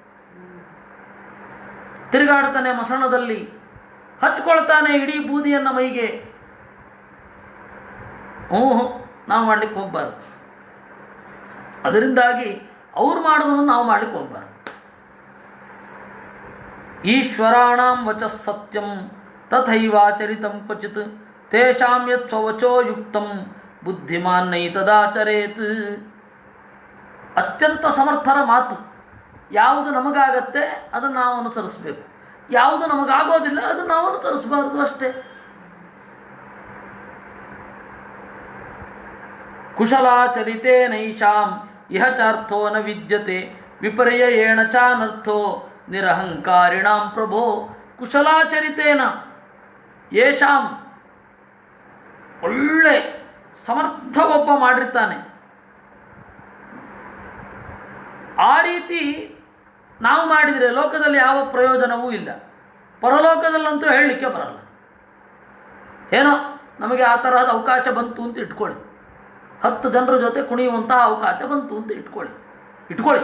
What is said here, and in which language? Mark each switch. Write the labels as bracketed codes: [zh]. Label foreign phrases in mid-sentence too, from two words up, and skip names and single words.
[kn] ತಿರುಗಾಡ್ತಾನೆ ಮಸಣದಲ್ಲಿ, ಹಚ್ಕೊಳ್ತಾನೆ ಇಡೀ ಬೂದಿಯನ್ನು ಮೈಗೆ, ನಾವು ಮಾಡಲಿಕ್ಕೆ ಹೋಗಬಾರ್ದು. ಅದರಿಂದಾಗಿ ಅವ್ರು ಮಾಡೋದನ್ನು ನಾವು ಮಾಡಲಿಕ್ಕೆ ಹೋಗಬಾರ್ದು. [sa] ಈಶ್ವರಾಣಾಂ ವಚಃ ಸತ್ಯಂ ತಥೈವಾಚರಿತಂ ಕ್ವಚಿತ್ ತೇಷಾಂ ಯತ್ ಸ್ವವಚೋ ಯುಕ್ತಂ ಬುದ್ಧಿಮಾನ್ ನೈತದಾಚರೇತ್. [kn] ಅತ್ಯಂತ ಸಮರ್ಥರ ಮಾತು. ಯಾವುದು ನಮಗಾಗತ್ತೆ ಅದನ್ನು ನಾವು ಅನುಸರಿಸಬೇಕು, ಯಾವುದು ನಮಗಾಗೋದಿಲ್ಲ ಅದನ್ನು ನಾವು ಅನುಸರಿಸಬಾರ್ದು ಅಷ್ಟೇ. [sa] ಕುಶಲಾಚರಿತೆ ನೈಷಾಂ ಇಹ ಚಾರ್ಥೋ ನ ವಿದ್ಯತೆ ವಿಪರ್ಯಯೇಣ ಚಾನರ್ಥೋ ನಿರಹಂಕಾರಿಣಾಂ ಪ್ರಭೋ. ಕುಶಲಾಚರಿತೇನ ಯೇಷಾಂ, [kn] ಒಳ್ಳೆ ಸಮರ್ಥ ಒಬ್ಬ ಮಾಡಿರ್ತಾನೆ, ಆ ರೀತಿ ನಾವು ಮಾಡಿದರೆ ಲೋಕದಲ್ಲಿ ಯಾವ ಪ್ರಯೋಜನವೂ ಇಲ್ಲ, ಪರಲೋಕದಲ್ಲಂತೂ ಹೇಳಲಿಕ್ಕೆ ಬರಲ್ಲ. ಏನೋ ನಮಗೆ ಆ ತರಹದ ಅವಕಾಶ ಬಂತು ಅಂತ ಇಟ್ಕೊಳ್ಳಿ, 10 ಜನರ ಜೊತೆ ಕುಣಿಯುವಂತಹ ಅವಕಾಶ ಬಂತು ಅಂತ ಇಟ್ಕೊಳ್ಳಿ.